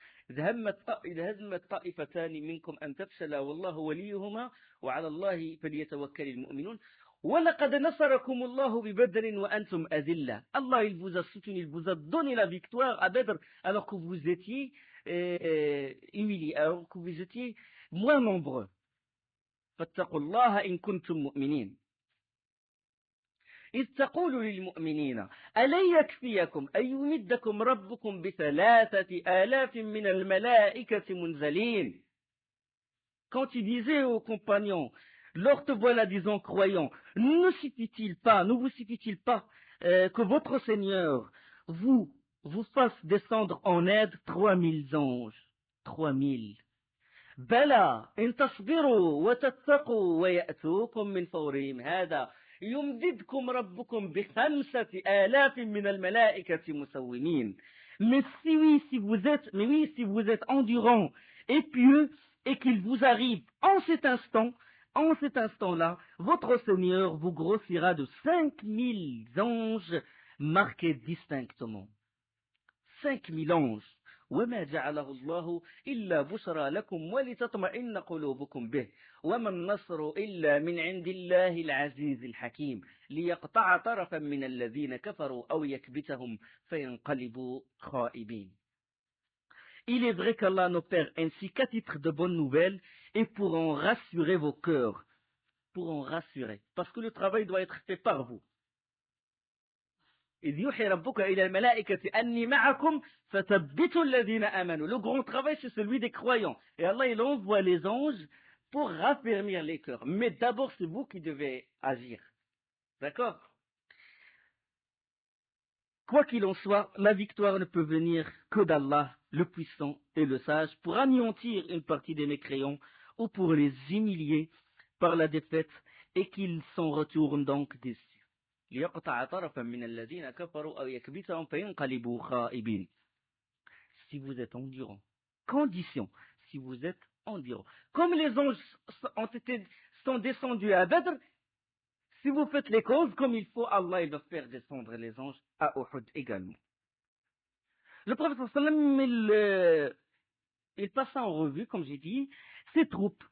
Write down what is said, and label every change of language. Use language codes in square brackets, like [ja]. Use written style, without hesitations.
[ar] إذا همت طائفتان منكم أن تفشلا والله وليهما وعلى الله فليتوكل المؤمنون ولقد نصركم الله ببدر وأنتم أذلة. [fr] Allah il vous a soutenu, il vous a donné la victoire à Badr alors que vous étiez humiliés, alors que vous étiez moins nombreux. [ar] فاتقوا الله إن كنتم مؤمنين. إذ تقول للمؤمنين ألن يكفيكم أن يمدكم ربكم ب3000 من الملائكة منزلين. [fr] Quand il disait aux compagnons, lors te voilà disant croyants, ne vous suffit-il pas que votre Seigneur vous fasse descendre en aide 3000 anges. 3000. [ar] بلى إن تصبروا وتتقوا ويأتوكم من فورهم هذا يمددكم ربكم ب5,000 من الملائكة مسومين. [fr] Mais oui, si vous êtes endurant et pieux et qu'il vous arrive en cet instant-là, votre Seigneur vous grossira de 5,000 anges marqués distinctement. 5,000 anges. [ar] وما جعله الله إلا بشرى لكم ولتطمئن قلوبكم به وما النصر إلا من عند الله العزيز الحكيم ليقطع طرفا من الذين كفروا أو يكبتهم فينقلبوا خائبين. [fr] Il est vrai qu'Allah n'opère ainsi qu'à titre de bonnes nouvelles et pour en rassurer vos cœurs. Pour en rassurer. Parce que le travail doit être fait par vous. [ar] إذ يوحي ربك إلى الملائكة أني معكم فثبتوا الذين آمنوا. [fr] Le grand travail, c'est celui des croyants. Et Allah, il envoie les anges pour raffermir les cœurs. Mais d'abord, c'est vous qui devez agir. D'accord? Quoi qu'il en soit, la victoire ne peut venir que d'Allah, le puissant et le sage, pour anéantir une partie des mécréants ou pour les humilier par la défaite et qu'ils s'en retournent donc déçus. [ar] ليقطع طرفا من الذين كفروا أو يكبتهم فينقلبوا خائبين. [fr] Si vous êtes endurant. Condition, si vous êtes endurant. Comme les anges sont descendus à Badr, si vous faites les causes comme il faut, Allah il va faire descendre les anges à Uhud également. Le prophète sallam, il passa en revue, comme j'ai dit, ses troupes.